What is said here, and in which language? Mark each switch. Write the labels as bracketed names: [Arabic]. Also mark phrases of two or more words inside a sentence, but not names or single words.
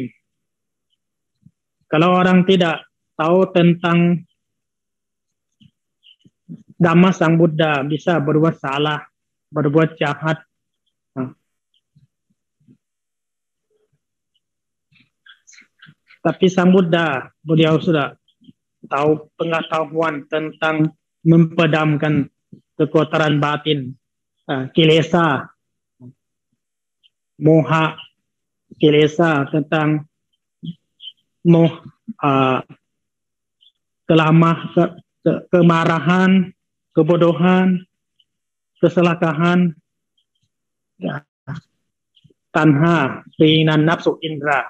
[Indonesian] Kalau orang tidak tahu tentang Dhamma Sang Buddha, bisa berbuat salah, berbuat jahat. Tapi Sang Buddha, beliau sudah tahu pengetahuan tentang mempadamkan kekotoran batin, kilesa, moha, kilesa, tentang kemarahan, kebodohan, keserakahan, tanha, keinginan nafsu indra.